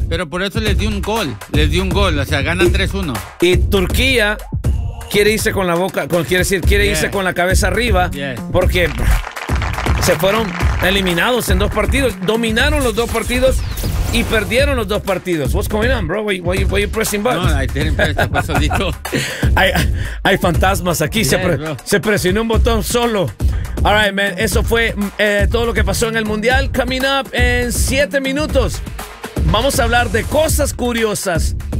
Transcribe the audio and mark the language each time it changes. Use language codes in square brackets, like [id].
[es] Pero por eso les dio un gol. Les dio un gol. O sea, ganan 3-1. Y Turquía quiere irse con la boca, irse con la cabeza arriba. [en] Yes. [es] Porque se fueron eliminados en dos partidos. Dominaron los dos partidos y perdieron los dos partidos. [en] What's going on, bro? Why are you pressing buttons? No, I didn't press the button. [es] Hay fantasmas aquí. Yes, se presionó un botón solo. [en] All right, man. [es] Eso fue todo lo que pasó en el Mundial. [en] Coming up [es] en 7 minutes. Vamos a hablar de cosas curiosas.